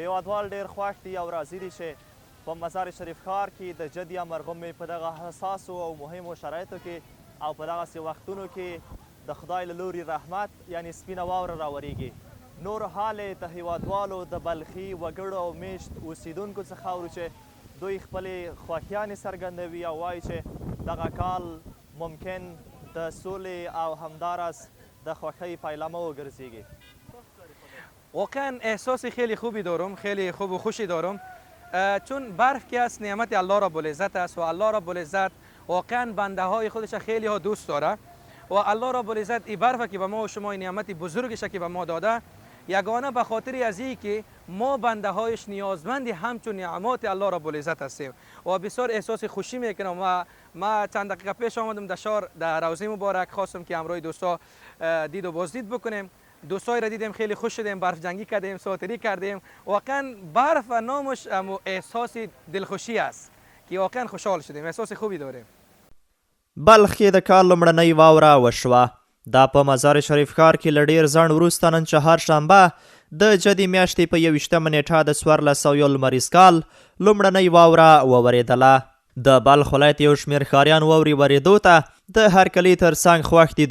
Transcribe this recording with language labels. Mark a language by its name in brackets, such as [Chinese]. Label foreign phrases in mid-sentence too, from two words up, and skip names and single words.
[Pashto] هیوادوال ډېر خوښ دي او راضي دي چې په مزار شریف ښار کې د جدي مرغومې په دغه حساسو او مهمو شرایطو کې او په دغسې وختونو کې د خدای له لوري رحمت یعنی سپینه واوره راورېږي. نور حال د هیوادوالو د بلخي وګړو او میشت اوسیدونکو څخه اورو چې دوی خپلې خوښیانې څرګندوي او وایي چې دغه کال ممکن د سولې او همداراز د خوښۍ پیلامه وګرځیږي. [Persian] واقعا احساس خیلی خوبی دارم، خیلی خوب و خوشی دارم، چون برف که از نعمت الله رب العزت است و الله رب العزت واقعا بنده های خودش خیلی ها دوست داره و الله رب العزت این برف که به ما و شما این نعمت بزرگش که به ما داده یگانه به خاطر از این که ما بنده هایش نیازمند همچون نعمات الله رب العزت هستیم و بسیار احساس خوشی میکنم. و ما چند دقیقه پیش آمدم در شهر در روضه مبارک، خواستم که همراه دوستا دید و بازدید بکنیم. دوستای را دیدیم، خیلی خوش شدیم، برف جنگی کردیم، ساتری کردیم. واقعا برف و نامش احساس دلخوشی است که واقعا خوشحال شدیم، احساس خوبی داریم. [Pashto] بلخ کې د کال لومړنۍ واوره وشوه. دا په مزار شریف ښار کې له ډېر ځنډ وروسته نن چهارشنبه د جدي میاشتې په 21 نیټه د 1401 لمریز کال لومړنۍ واوره وورېدله. د بلخ ولایت یو شمېر ښاریان واورې ورېدو ته د هرکلي تر څنګ خوښ دي.